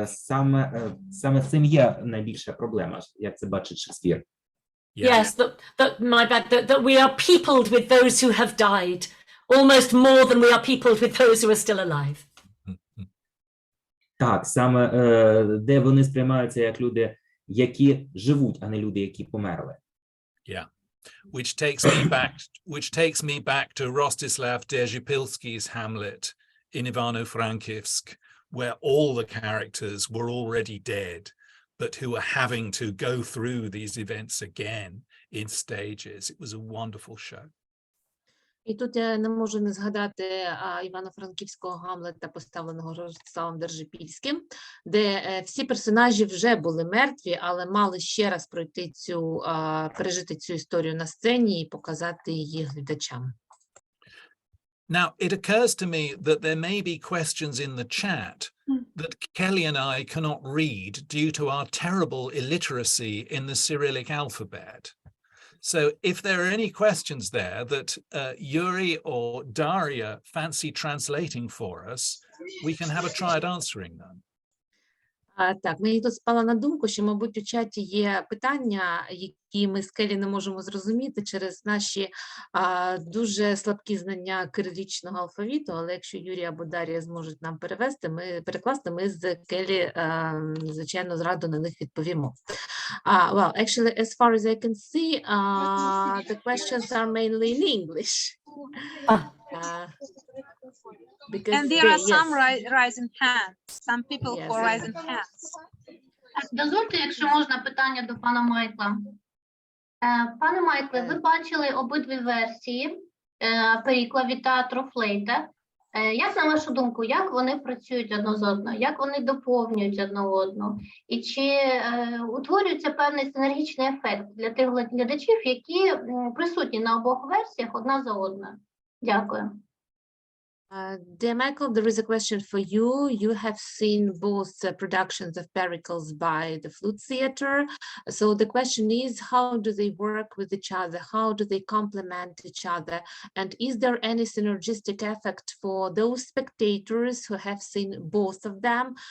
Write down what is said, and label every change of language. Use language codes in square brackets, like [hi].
[uk] Саме цим є найбільша проблема, як це бачить Шекспір. [en] Yes, my bad, that we are peopled with those who have died, almost more than we are peopled with those who are still alive. [uk] Так, саме де вони сприймаються як люди, які живуть, а не люди, які померли. [en] Yeah. Which takes me back to Rostislav Dzerzhipilski's Hamlet in Ivano-Frankivsk, where all the characters were already dead, but who are having to go through these events again in stages. It was a wonderful show. [uk] І тут я не можу не згадати Івано-Франківського Гамлета, поставленого Ростиславом Держипільським, де всі персонажі вже були мертві, але мали ще раз пережити цю історію на сцені і показати її глядачам. [en] Now, it occurs to me that there may be questions in the chat that Kelly and I cannot read due to our terrible illiteracy in the Cyrillic alphabet. So if there are any questions there that Yuri or Daria fancy translating for us, we can have a try at answering them. [uk] Так, мені тут спало на думку, що, мабуть, у чаті є питання, які ми з Келлі не можемо зрозуміти через наші дуже слабкі знання кирилічного алфавіту, але якщо Юрій або Дар'я зможуть нам перекласти, ми з Келлі, звичайно, з радо на них відповімо. [en] Well, actually, as far as I can see, the questions are mainly in English. And there are some rising hands, some people who are rising hands. [uk] Дозвольте, якщо можна, питання до пана Майкла. Пане Майкле, ви бачили обидві версії Перікла від театру Flute. Як, на вашу думку, як вони працюють одне з одного, як вони доповнюють одне одного? І чи утворюється певний синергічний ефект для тих глядачів, які присутні на обох версіях одна за одною? Дякую. [en] Dear Michael, there is a question for you. You have seen both productions of Pericles by the Flute Theatre. So the question is, how do they work with each other? How do they complement each other? And is there any synergistic effect for those spectators who have seen both of them?